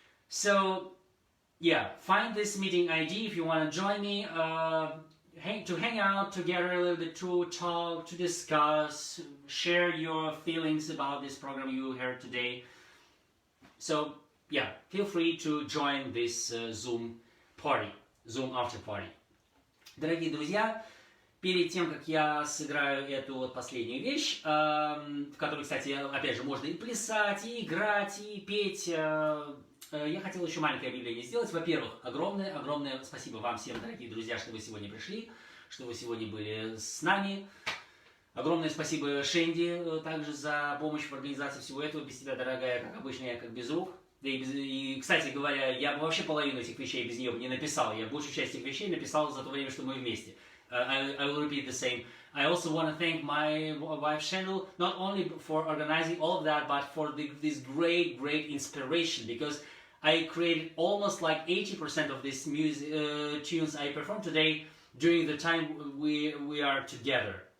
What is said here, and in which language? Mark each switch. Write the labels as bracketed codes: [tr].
[en] So, yeah, find this meeting ID if you want to join me, to hang out together a little bit, to talk, to discuss, share your feelings about this program you heard today. So, yeah, feel free to join this Zoom after party. [ru] Дорогие друзья, перед тем, как я сыграю эту вот последнюю вещь, в которой, кстати, опять же, можно и плясать, и играть, и петь, я хотел еще маленькое объявление сделать. Во-первых, огромное спасибо вам всем, дорогие друзья, что вы сегодня пришли, что вы сегодня были с нами. Огромное спасибо Шенди также за помощь в организации всего этого. Без тебя, дорогая, как обычно, я как без рук. И, кстати говоря, я бы вообще половину этих вещей без нее не написал. Я большую часть этих вещей написал за то время, что мы вместе. [en] I will repeat the same. I also want to thank my wife Shendel, not only for organizing all of that, but for this great inspiration, because I created almost like 80% of these tunes I performed today during the time we are together.